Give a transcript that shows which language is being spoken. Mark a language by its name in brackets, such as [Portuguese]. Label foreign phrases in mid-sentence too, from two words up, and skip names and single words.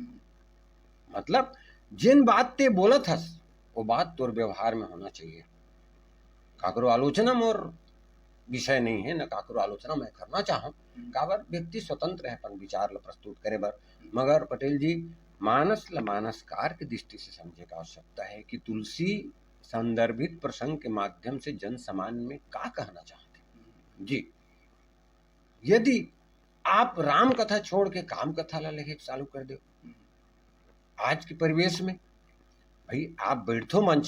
[Chhattisgarhi] मतलब जिन बात ते बोलत हस वो बात तोर व्यवहार में होना चाहिए। काकरो आलोचना मोर विषय नहीं है, न काकरो आलोचना मैं करना चाहूँ, काबर व्यक्ति स्वतंत्र है अपन विचार ला प्रस्तुत करे बर। मगर पटेल जी, मानस ला मानसकार की दृष्टि से समझे का आवश्यकता है कि तुलसी संदर्भित प्रसंग के माध्यम से जन सामान्य में का कहना चाहते जी। यदि आप राम कथा छोड़ के काम कथा ला लेके चालू कर दो आज के परिवेश में, भाई आप बैठो मंच